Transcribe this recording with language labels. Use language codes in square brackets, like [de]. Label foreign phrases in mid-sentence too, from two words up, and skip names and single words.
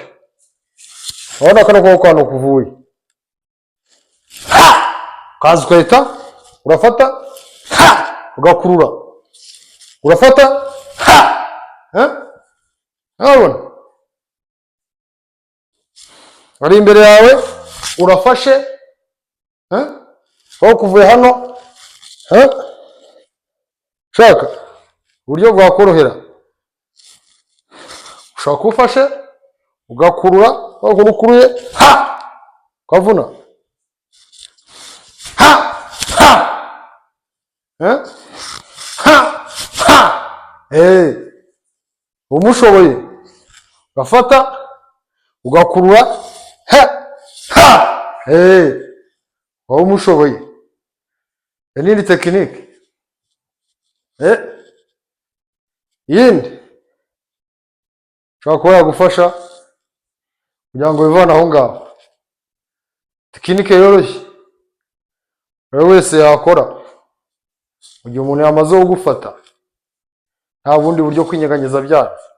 [rw] Urabona kano kuboko hano kuvuye, kaza ukahita urafata ha ugakurura urafata ha urabona ari imbere yawe urafashe aho kuvuye hano shaka uburyo bwakorohera ushaka ufashe ugakurura ukuruye ha kavuna ha ha ha umushoboye ugafata ugakurura ha ha wowe umushoboye n'indi tekinike yindi ushobora kuba yagufasha kugira ngo wivane aho ngaho. Tekinike yoroshye buri wese yakora mu gihe umuntu yamaze kugufata, nta bundi buryo kwinyeganyeza byayo.